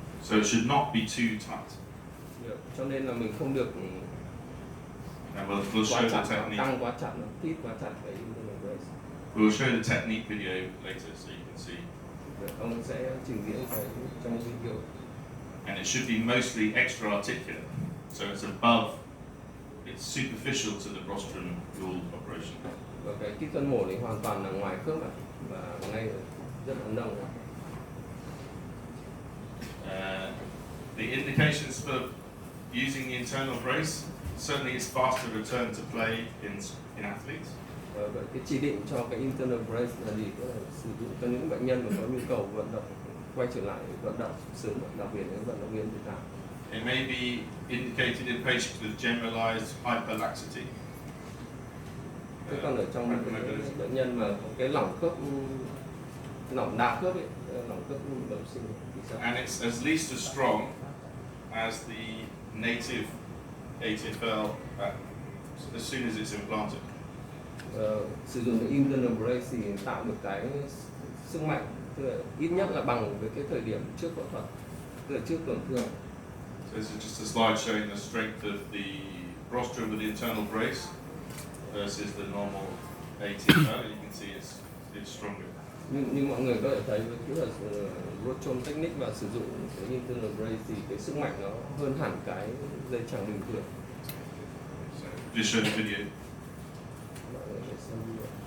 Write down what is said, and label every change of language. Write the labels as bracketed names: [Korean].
[English] So it should not be too tight. [Vietnamese] Cho nên là mình không được [English] And we'll show the technique. [Vietnamese] tăng quá chặt, tít quá chặt cái internal brace. [English] We'll show the technique video later so you can see. [Vietnamese] Ông sẽ trình diễn cái trong video. [English] And it should be mostly extra articular, so it's above, it's superficial to the Brostrum Gould operation. [Vietnamese] Và cái kỹ thuật mổ thì hoàn toàn là ngoài khớp và ngay rất là nông. [English] The indications for using the internal brace, certainly it's faster return to play in athletes. [Vietnamese] Vậy cái chỉ định cho cái internal brace là gì? Tức là sử dụng cho những bệnh nhân mà có nhu cầu vận động quay trở lại vận động sớm, đặc biệt là vận động viên thể thao. [English] It may be indicated in patients with generalized hyperlaxity. [Vietnamese] Thế còn ở trong cái bệnh nhân mà có cái lỏng khớp, lỏng đa khớp ấy, lỏng khớp bẩm sinh thì sao? [English] And it's at least as strong as the native ATFL as soon as it's implanted. [Vietnamese] Sử dụng cái internal brace thì tạo được cái sức mạnh, tức là ít nhất là bằng với cái thời điểm trước phẫu thuật, tức là trước tổn thương. [English] So this is just a slide showing the strength of the Brostrum with the internal brace versus the normal ATFL. You can see it's stronger. [Vietnamese] Nhưng mọi người có thể thấy với kỹ thuật Brostrum technique và sử dụng cái internal brace thì cái sức mạnh nó hơn hẳn cái dây chằng bình thường. [English] So just show the video. [Vietnamese] Mọi người phải xem video.